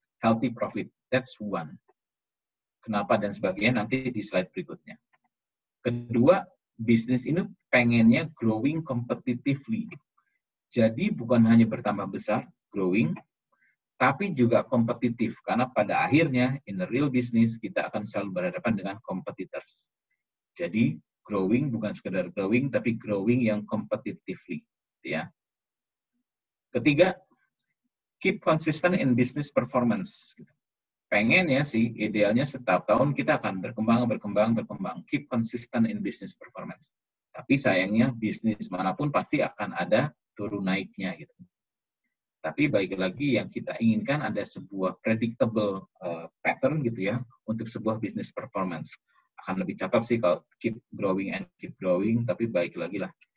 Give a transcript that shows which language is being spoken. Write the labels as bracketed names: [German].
[English] Healthy profit, that's one. [Indonesian] Kenapa dan sebagainya nanti di slide berikutnya. Kedua, bisnis ini pengennya [English] growing competitively. [Indonesian] Jadi bukan hanya bertambah besar, growing, tapi juga kompetitif. Karena pada akhirnya, [English] in the real business, [Indonesian] kita akan selalu berhadapan dengan competitors. Jadi, growing bukan sekedar growing, tapi growing yang competitively. Ya. Ketiga, [English] keep consistent in business performance. [Indonesian] Pengen ya sih, idealnya setiap tahun kita akan berkembang. [English] Keep consistent in business performance. [Indonesian] Tapi sayangnya, bisnis manapun pasti akan ada turun naiknya gitu. Tapi baik lagi yang kita inginkan ada sebuah [English] predictable pattern [Indonesian] gitu ya untuk sebuah [English] business performance. [Indonesian] Akan lebih cakep sih kalau [English] keep growing, [Indonesian] tapi baik lagi lah.